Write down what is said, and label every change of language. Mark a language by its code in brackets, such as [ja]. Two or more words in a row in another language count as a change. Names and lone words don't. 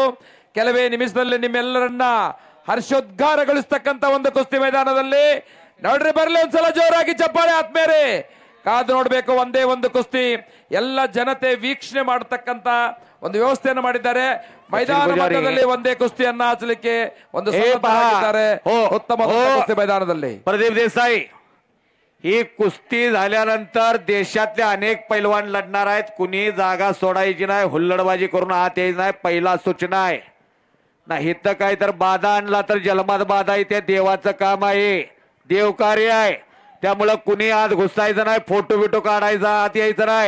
[kn] ಕೆಲವೇ ನಿಮಿಷದಲ್ಲಿ ನಿಮ್ಮೆಲ್ಲರನ್ನ ಹರ್ಷೋದ್ಗಾರಗೊಳಿಸ್ತಕ್ಕಂತ ಒಂದು ಕುಸ್ತಿ ಮೈದಾನದಲ್ಲಿ ನೋಡ್ರಿ, ಬರ್ಲಿ ಒಂದ್ಸಲ ಜೋರಾಗಿ ಚಪ್ಪಾಳೆ ಆತ್ಮೇರೆ. ಕಾದು ನೋಡಬೇಕು. ಒಂದೇ ಒಂದು ಕುಸ್ತಿ, ಎಲ್ಲ ಜನತೆ ವೀಕ್ಷಣೆ ಮಾಡತಕ್ಕಂತ ಒಂದು ವ್ಯವಸ್ಥೆಯನ್ನು ಮಾಡಿದ್ದಾರೆ. ಮೈದಾನ ಮಧ್ಯದಲ್ಲಿ ಒಂದೇ ಕುಸ್ತಿಯನ್ನ ಹಚ್ಚಲಿಕ್ಕೆ ಒಂದು ಉತ್ತಮ ಕುಸ್ತಿ ಮೈದಾನದಲ್ಲಿ. [mr] प्रदीप देसाई, ही कुस्ती झाल्यानंतर देशातले अनेक पैलवान लढणार आहेत. कुणी जागा सोडायची नाही, हुल्लडबाजी करून आत यायची नाही. पहिला सूचना आहे नाही तर काय तर बाधा आणला तर जन्मात बाधा येते. देवाचं काम आहे, देवकार्य आहे, त्यामुळे कुणी आत घुसायचं नाही, फोटो बिटो काढायचा, आत यायचं नाही.